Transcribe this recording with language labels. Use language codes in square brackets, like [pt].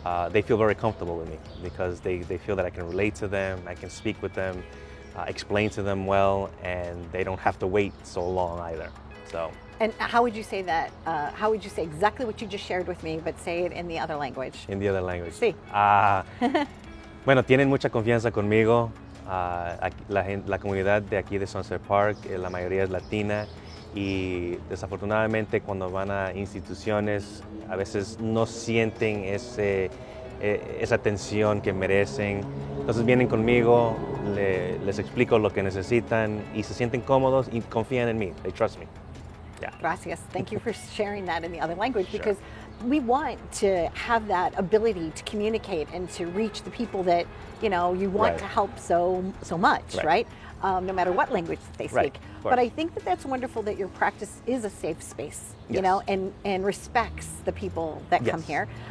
[en] They feel very comfortable with me because they feel that I can relate to them, I can speak with them, explain to them well, and they don't have to wait so long either. So. And how would you say that? How would you say exactly what you just shared with me, but say it in the other language? In the other language. [es] Sí. Bueno, tienen mucha confianza conmigo. La comunidad de aquí de Sunset Park, la mayoría es latina, y desafortunadamente cuando van a instituciones a veces no sienten esa atención que merecen. Entonces vienen conmigo, les explico lo que necesitan y se sienten cómodos y confían en mí. [en] They trust me. Yeah. [es] Gracias. [en] Thank you for sharing that in the other language, because we want to have that ability to communicate and to reach the people that you want to help so much, right? No matter what language they speak. But I think that that's wonderful that your practice is a safe space, and respects the people that come here.